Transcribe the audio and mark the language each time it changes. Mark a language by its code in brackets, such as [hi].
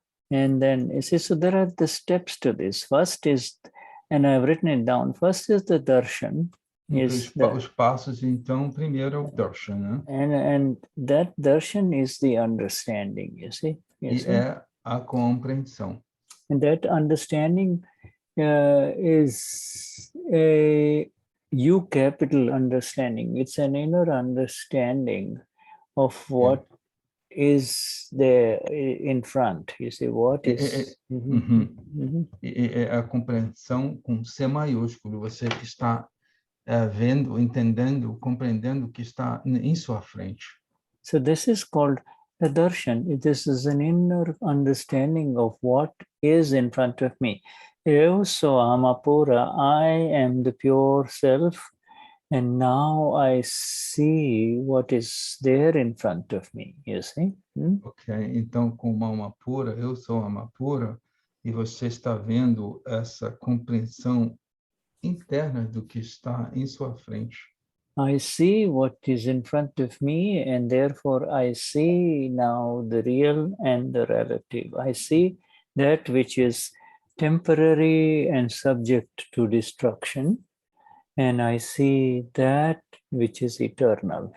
[en] And then, you see, so there are the steps to this. First is, and I've written it down, first is the darshan. [pt] Os passos, então, primeiro é o darshan, né? [en] And that darshan is the understanding, you see. [pt] É a compreensão. [en] And that understanding is a U capital understanding. It's an inner understanding of what is there in front. You see, what is... [pt] É a compreensão com C maiúsculo. Você está vendo, entendendo, compreendendo o que está em sua frente. [en] So this is called a darshan. This is an inner understanding of what is in front of me. [pt] Eu sou Amapura, [en] I am the pure self, and now I see what is there in front of me, you see? [pt] Ok, então, como alma pura, eu sou alma pura, e você está vendo essa compreensão interna do que está em sua frente. [en] I see what is in front of me, and therefore I see now the real and the relative. I see that which is temporary and subject to destruction, and I see that which is eternal.